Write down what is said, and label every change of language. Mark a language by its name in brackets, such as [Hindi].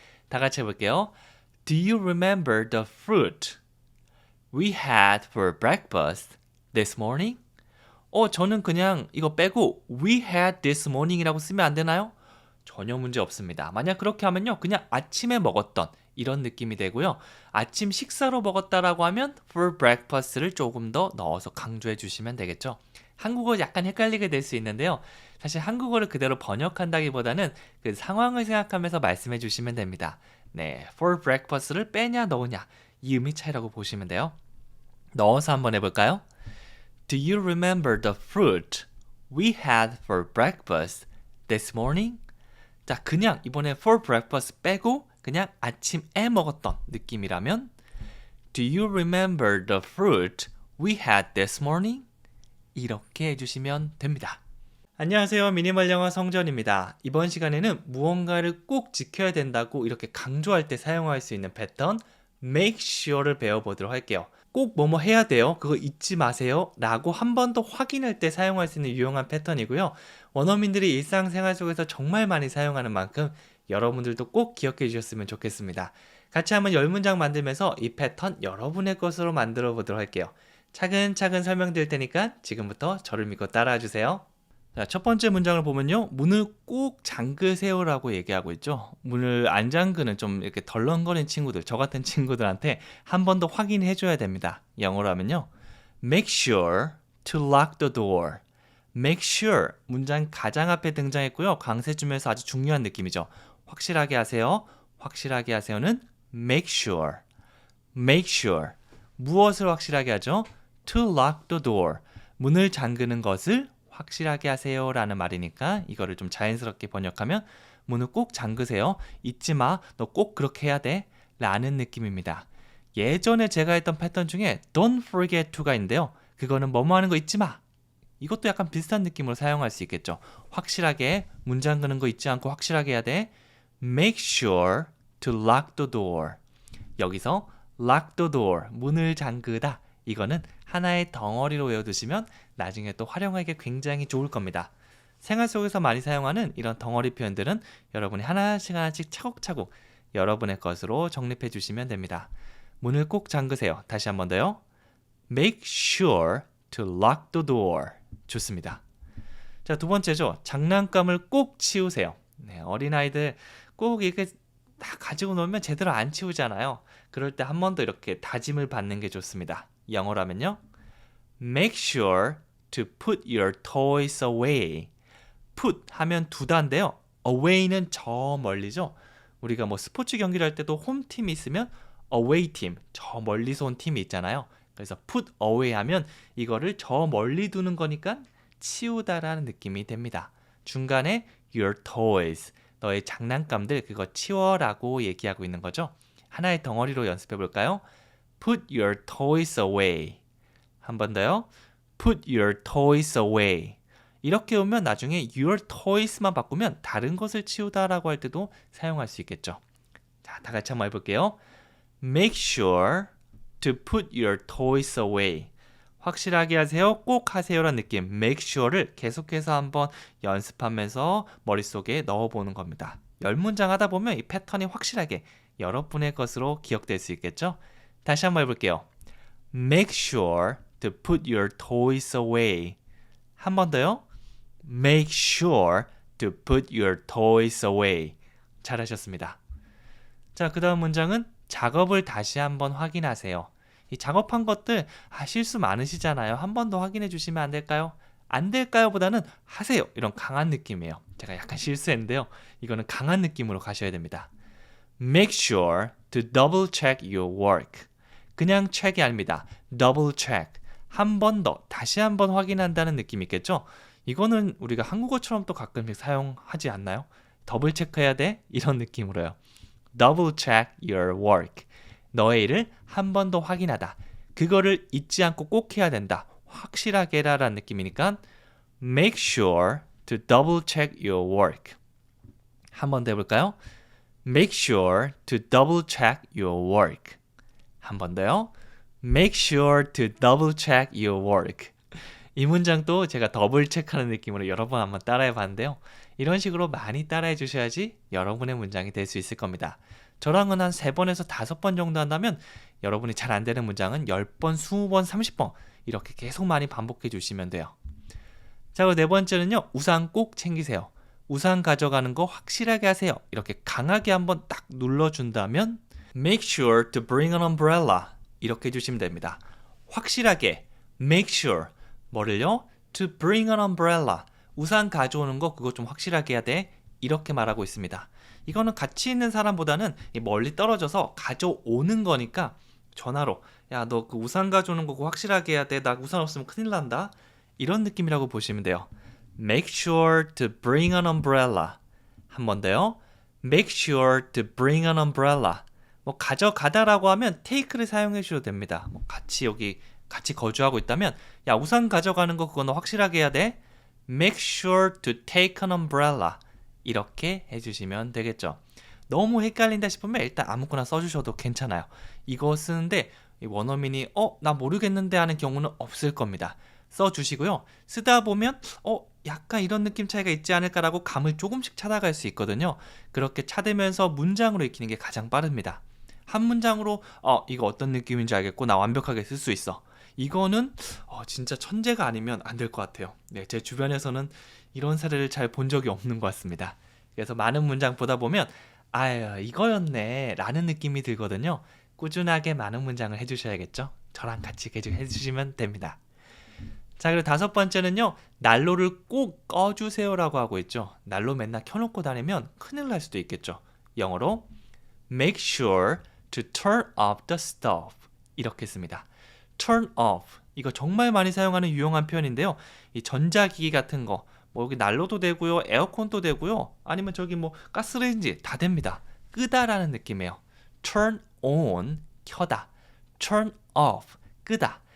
[Korean] 다 같이 해볼게요. [English] Do you remember the fruit we had for breakfast this morning? [Korean] 저는 그냥 이거 빼고 [English] we had this morning [Korean] 이라고 쓰면 안 되나요? 전혀 문제 없습니다. 만약 그렇게 하면요, 그냥 아침에 먹었던 이런 느낌이 되고요. 아침 식사로 먹었다라고 하면 [English] for breakfast [Korean] 를 조금 더 넣어서 강조해 주시면 되겠죠. 한국어 약간 헷갈리게 될 수 있는데요. 사실 한국어를 그대로 번역한다기보다는 그 상황을 생각하면서 말씀해 주시면 됩니다. [English] for breakfast [Korean] 를 빼냐 넣으냐 이 의미 차이라고 보시면 돼요. 넣어서 한번 해볼까요? [English] Do you remember the fruit we had for breakfast this morning? [Korean] 자, 그냥 이번에 [English] for breakfast [Korean] 빼고 그냥 아침에 먹었던 느낌이라면 [English] Do you remember the fruit we had this morning? [Korean] 이렇게 해주시면 됩니다. 안녕하세요. 미니멀 영어 성전입니다. 이번 시간에는 무언가를 꼭 지켜야 된다고 이렇게 강조할 때 사용할 수 있는 패턴 make sure를 배워보도록 할게요. 꼭 뭐뭐 해야 돼요. 그거 잊지 마세요. 라고 한 번 더 확인할 때 사용할 수 있는 유용한 패턴이고요. 원어민들이 일상생활 속에서 정말 많이 사용하는 만큼 여러분들도 꼭 기억해 주셨으면 좋겠습니다. 같이 한번 10문장 만들면서 이 패턴 여러분의 것으로 만들어 보도록 할게요. 차근차근 설명드릴 테니까 지금부터 저를 믿고 따라와 주세요. 자, 첫 번째 문장을 보면요. 문을 꼭 잠그세요 라고 얘기하고 있죠. 문을 안 잠그는 좀 이렇게 덜렁거리는 친구들, 저 같은 친구들한테 한 번 더 확인해 줘야 됩니다. 영어로 하면요. [English] Make sure to lock the door. [Korean] Make sure 문장 가장 앞에 등장했고요. 강세주면서 아주 중요한 느낌이죠. 확실하게 하세요. 확실하게 하세요는 make sure. [English] Make sure. [Korean] 무엇을 확실하게 하죠? [English] To lock the door. [Korean] 문을 잠그는 것을 확실하게 하세요 라는 말이니까 이거를 좀 자연스럽게 번역하면 문을 꼭 잠그세요. 잊지 마. 너 꼭 그렇게 해야 돼. 라는 느낌입니다. 예전에 제가 했던 패턴 중에 [English] don't forget to [Korean] 가 있는데요. 그거는 뭐뭐 하는 거 잊지 마. 이것도 약간 비슷한 느낌으로 사용할 수 있겠죠. 확실하게 문 잠그는 거 잊지 않고 확실하게 해야 돼. [English] Make sure to lock the door. [Korean] 여기서 [English] lock the door, [Korean] 문을 잠그다. 이거는 하나의 덩어리로 외워두시면 나중에 또 활용하기 굉장히 좋을 겁니다. 생활 속에서 많이 사용하는 이런 덩어리 표현들은 여러분이 하나씩 차곡차곡 여러분의 것으로 정립해 주시면 됩니다. 문을 꼭 잠그세요. 다시 한 번 더요. [English] Make sure to lock the door. [Korean] 좋습니다. 자, 두 번째죠. 장난감을 꼭 치우세요. 어린아이들 꼭 이렇게 다 가지고 놀면 제대로 안 치우잖아요. 그럴 때 한 번 더 이렇게 다짐을 받는 게 좋습니다. 영어로 하면요. [English] Make sure to put your toys away. put [Korean] 하면 두다인데요. away는 저 멀리죠. 우리가 뭐 스포츠 경기를 할 때도 홈팀이 있으면 away 팀, 저 멀리서 온 팀이 있잖아요. 그래서 put away 하면 이거를 저 멀리 두는 거니까 치우다라는 느낌이 됩니다. 중간에 [English] your toys, [Korean] 너의 장난감들 그거 치워라고 얘기하고 있는 거죠. 하나의 덩어리로 연습해 볼까요? [English] Put your toys away. [Korean] 한 번 더요. [English] Put your toys away. [Korean] 이렇게 오면 나중에 your toys만 바꾸면 다른 것을 치우다라고 할 때도 사용할 수 있겠죠. 자, 다 같이 한번 해볼게요. [English] Make sure to put your toys away. [Korean] 확실하게 하세요. 꼭 하세요라는 느낌. Make sure를 계속해서 한번 연습하면서 머릿속에 넣어보는 겁니다. 10문장 하다 보면 이 패턴이 확실하게 여러분의 것으로 기억될 수 있겠죠? 다시 한번 해볼게요. [English] Make sure to put your toys away. [Korean] 한 번 더요. [English] Make sure to put your toys away. [Korean] 잘하셨습니다. 자, 그 다음 문장은 작업을 다시 한번 확인하세요. 이 작업한 것들 실수 많으시잖아요. 한 번 더 확인해 주시면 안 될까요? 안 될까요? 보다는 하세요. 이런 강한 느낌이에요. 제가 약간 실수했는데요. 이거는 강한 느낌으로 가셔야 됩니다. [English] Make sure to double check your work. [Korean] 그냥 check이 아닙니다. [English] double check. [Korean] 한 번 더, 다시 한 번 확인한다는 느낌이 있겠죠? 이거는 우리가 한국어처럼 또 가끔씩 사용하지 않나요? 더블 체크해야 돼? 이런 느낌으로요. [English] Double check your work. [Korean] 너의 일을 한 번 더 확인하다. 그거를 잊지 않고 꼭 해야 된다. 확실하게 해라라는 느낌이니까 [English] Make sure to double check your work. [Korean] 한 번 더 해볼까요? [English] Make sure to double check your work. [Korean] 한 번 더요. [English] Make sure to double check your work. [Korean] 이 문장도 제가 더블 체크하는 느낌으로 여러 번 한번 따라해 봤는데요. 이런 식으로 많이 따라해 주셔야지 여러분의 문장이 될 수 있을 겁니다. 저랑은 한 3번에서 5번 정도 한다면 여러분이 잘 안 되는 문장은 10번, 20번, 30번 이렇게 계속 많이 반복해 주시면 돼요. 자, 그리고 네 번째는요. 우산 꼭 챙기세요. 우산 가져가는 거 확실하게 하세요. 이렇게 강하게 한번 딱 눌러준다면 [English] Make sure to bring an umbrella. [Korean] 이렇게 해주시면 됩니다. 확실하게 make sure 뭐를요? [English] To bring an umbrella. [Korean] 우산 가져오는 거 그거 좀 확실하게 해야 돼. 이렇게 말하고 있습니다. 이거는 같이 있는 사람보다는 멀리 떨어져서 가져오는 거니까 전화로 야, 너 그 우산 가져오는 거 그거 확실하게 해야 돼. 나 우산 없으면 큰일 난다. 이런 느낌이라고 보시면 돼요. [English] Make sure to bring an umbrella. [Korean] 한 번 더요. [English] Make sure to bring an umbrella. [Korean] 뭐 가져가다라고 하면 take를 사용해 주셔도 됩니다. 뭐 같이 거주하고 있다면 야, 우산 가져가는 거 그거 너 확실하게 해야 돼. [English] Make sure to take an umbrella. [Korean] 이렇게 해주시면 되겠죠. 너무 헷갈린다 싶으면 일단 아무거나 써주셔도 괜찮아요. 이거 쓰는데 원어민이 나 모르겠는데 하는 경우는 없을 겁니다. 써주시고요. 쓰다 보면 약간 이런 느낌 차이가 있지 않을까라고 감을 조금씩 찾아갈 수 있거든요. 그렇게 찾으면서 문장으로 익히는 게 가장 빠릅니다. 한 문장으로 이거 어떤 느낌인지 알겠고 나 완벽하게 쓸 수 있어. 이거는 진짜 천재가 아니면 안 될 것 같아요. 네, 제 주변에서는 이런 사례를 잘 본 적이 없는 것 같습니다. 그래서 많은 문장 보다 보면 이거였네 라는 느낌이 들거든요. 꾸준하게 많은 문장을 해주셔야겠죠. 저랑 같이 해주시면 됩니다. 자, 그리고 5번째는요. 난로를 꼭 꺼주세요 라고 하고 있죠. 난로 맨날 켜놓고 다니면 큰일 날 수도 있겠죠. 영어로 [English] Make sure to turn off the stove. [Korean] 이렇게 씁니다. [English] turn off. [Korean] 이거 정말 많이 사용하는 유용한 표현인데요. 이 전자기기 같은 거, 뭐 여기 난로도 되고요, 에어컨도 되고요, 아니면 저기 뭐 가스레인지 다 됩니다. 끄다라는 느낌이에요. turn on, 켜다. turn off, 끄다.